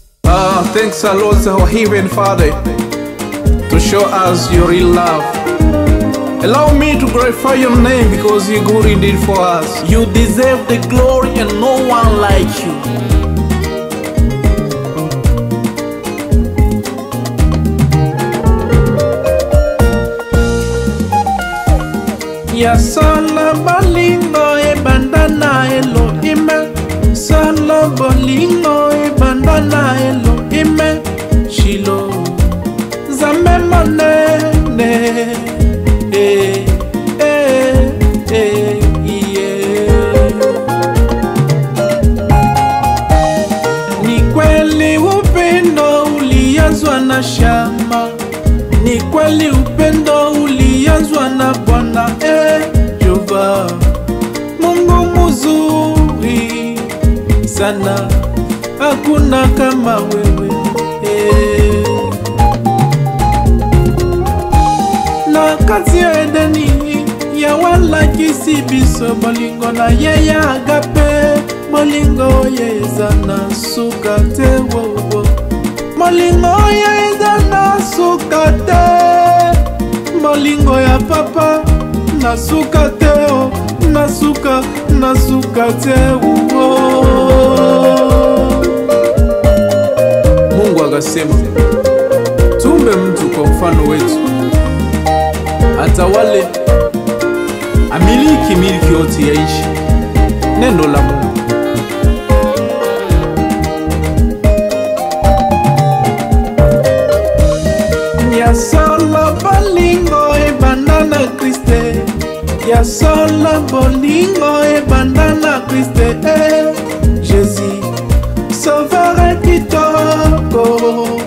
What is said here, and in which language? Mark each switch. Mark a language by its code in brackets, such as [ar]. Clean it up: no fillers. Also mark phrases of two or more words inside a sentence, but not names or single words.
[en] Thanks a lot, our Heavenly Father, to show us your real love. Allow me to glorify your name because you're good indeed for us. You deserve the glory and no one like you. [ln] Ya sala balingo e bandana Elohim, sala balingo e bandana Elohim, Shilo Zambe manene, [sw] Ni kweli upendo ulianzwa na shamba, ni kweli upendo ulianzwa na Bwana Jehova, Mungu mzuri sana, hakuna kama wewe. [ln] Na kati ya Edeni ya wala kisibiso bolingo na ye ya agape, bolingo ye zana suka te wowo, bolingo ye zana suka te, bolingo ya papa na suka te o, na suka te wowo. [sw] Mungu akasema tumbe mtu kwa mfano wetu, atawale amiliki miliki yote ya nchi. Neno la Mungu. [ln] Ya sala bolingo e bandana Kriste, ya sala bolingo e bandana Kriste, Jésus sauveur kitoko.